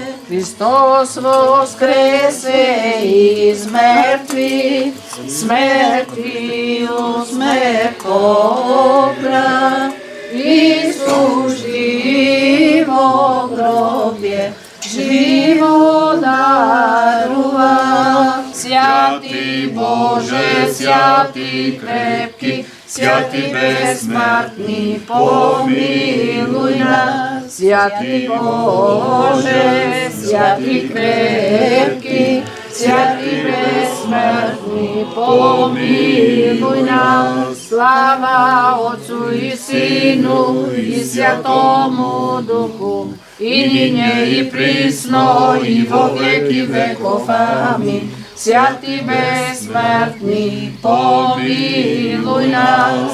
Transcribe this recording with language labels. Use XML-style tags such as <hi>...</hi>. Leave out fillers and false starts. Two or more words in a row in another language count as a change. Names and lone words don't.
<mk>Христос воскресе из мртвих, смртию смрт побра, и служи во гробје живот дарува.</mk> <cu>Святи Боже, святи крепки, святи безсмртни, помилуј нас. Святи Боже, святи крепки, святи безсмртни, помилуј нас. Слава Отцу и Сину и Святому Духу, и нине и присно и во веки веков. Амин. Святи безсмртни, помилуј нас.</cu>